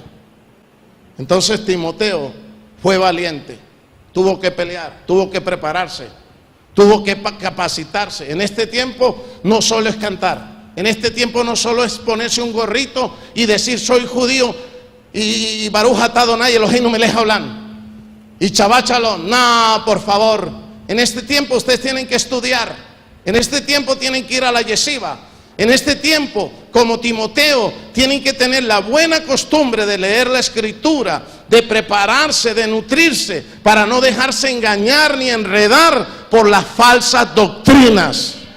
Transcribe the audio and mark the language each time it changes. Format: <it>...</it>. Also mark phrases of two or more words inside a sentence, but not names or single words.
<es>Entonces Timoteo fue valiente, tuvo que pelear, tuvo que prepararse, tuvo que capacitarse. En este tiempo no solo es cantar, en este tiempo no solo es ponerse un gorrito y decir soy judío y</es> <he>ברוך אתה אדוני אלוהינו מלך העולם</he> <es>y</es> <he>שבת שלום.</he> <es>No, por favor, en este tiempo ustedes tienen que estudiar, en este tiempo tienen que ir a la yeshiva, en este tiempo, como Timoteo, tienen que tener la buena costumbre de leer la escritura, de prepararse, de nutrirse, para no dejarse engañar ni enredar por las falsas doctrinas.</es>